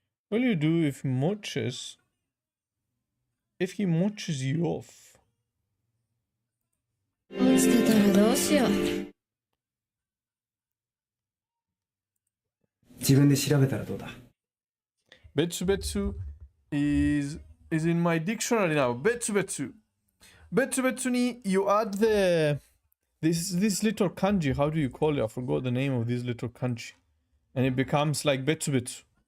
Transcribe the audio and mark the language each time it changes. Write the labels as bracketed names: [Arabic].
[English] What do you do if he moches you off? [Japanese] 落ちてたらどうしよう。自分で調べたらどうだ。 [English] 別 is in my dictionary now. 別に you add this little kanji. How do you call it? I forgot the name of this little kanji. And it becomes like betsu.